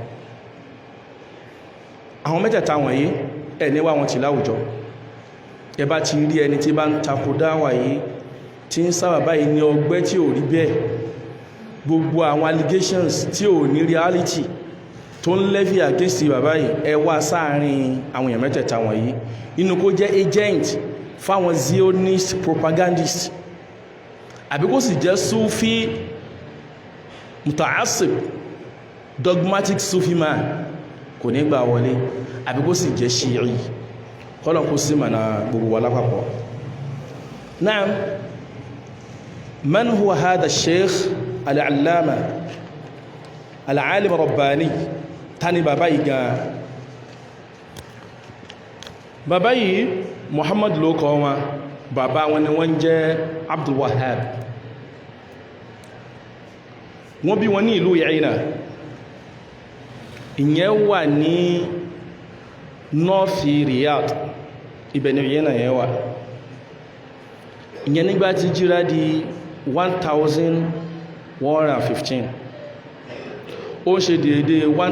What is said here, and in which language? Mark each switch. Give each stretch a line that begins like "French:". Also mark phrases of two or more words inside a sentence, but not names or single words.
Yoruba: àwọn mẹ́tẹ̀ẹ̀ta wọ̀nyí ẹni wá wọn ti láwùjọ ẹ bá ti rí ẹni tí bá ń takò dáwà yìí tí ń sábà báyìí ní ọgbẹ́ tí ò rí bẹ́ẹ̀ gbogbo àwọn allegations tí ò ní reality tó ń
English: levy against
Yoruba: bàbá yìí ẹ wá sáàrin àwọn èèyàn mẹ́tẹ̀ẹ̀ta wọ̀nyí inú kó jẹ́ agent fáwọn
English: Zionist propagandist
Yoruba: àbí kó sì jẹ́ Sufi mutaassib
English: dogmatic Sufi man
Yoruba: kò ní gbà wọlé àbí kó sì jẹ́ Shi'i kọ́lọ̀ kó sí mọ̀nà gbogbo wà lápapọ̀ náà
Arabic: من هو هذا الشيخ العلامة العالم الرباني تاني باباي محمد لوكوما بابا ونوانجة عبد الوهاب
Yoruba: wọ́n bí wọn ní ìlú Ìrìnà ìyẹn wà ní north Riyadh ibẹ̀ ní Ìrìnà yẹn wà ìyẹn nígbà tí jíra di 1115 ó ṣe dédé